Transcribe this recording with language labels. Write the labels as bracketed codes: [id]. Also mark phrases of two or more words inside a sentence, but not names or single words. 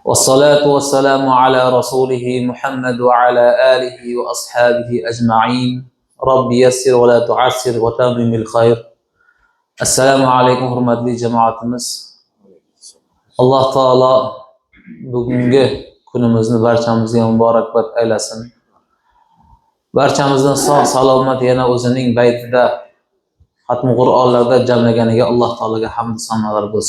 [ar] والصلاة والسلام على رسوله محمد وعلى آله وأصحابه أجمعين. رب يسر ولا تعسر وتمم الخير. السلام عليكم [uz] hurmatli jamoatimiz. Alloh taolo bugungi kunimizni barchamizga muborakbod aylasin. Barchamizni sog' salomat yana o'zining baytida xatmi Qur'onlarda jamlaganiga Alloh taologa hamd sanolar bo'lsin.